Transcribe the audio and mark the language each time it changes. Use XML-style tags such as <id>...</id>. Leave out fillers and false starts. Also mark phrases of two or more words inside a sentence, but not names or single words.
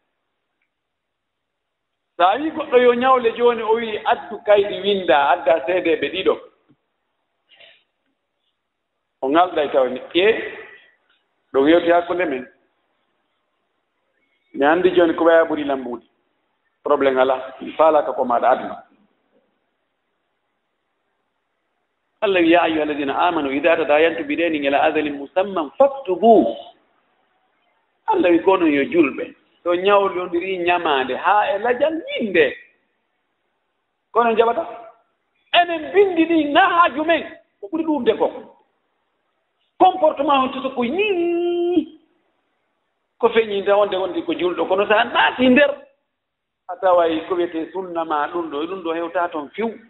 <ff>so a wii goɗɗo yo ñawle jooni o wii addu kayɗi winda adda seedeeɓe ɗiɗo o ngalɗay tawni ɗo yewti hakkunde men mi anndi jooni ko waya ɓuri lambuudi probléme ala mi faalaka ko maɗa aduna Allah wi</ff> <ar>يا أيها الذين آمنوا إذا تداينتم بدين إلى أجل مسمى فاكتبوه</ar> <ff>Allah wi kono yo julɓe to ñawlondiri ñamaande haa e lajal winde kono jaɓata enen bindi ɗi na haaju men ko ɓuri ɗumde ko comportement on toto ko ni ko feññinde wonde wondi ko julɗo kono so a naati nder a taway ko wiyete sunna ma ɗum ɗo hewta toon fiw</ff>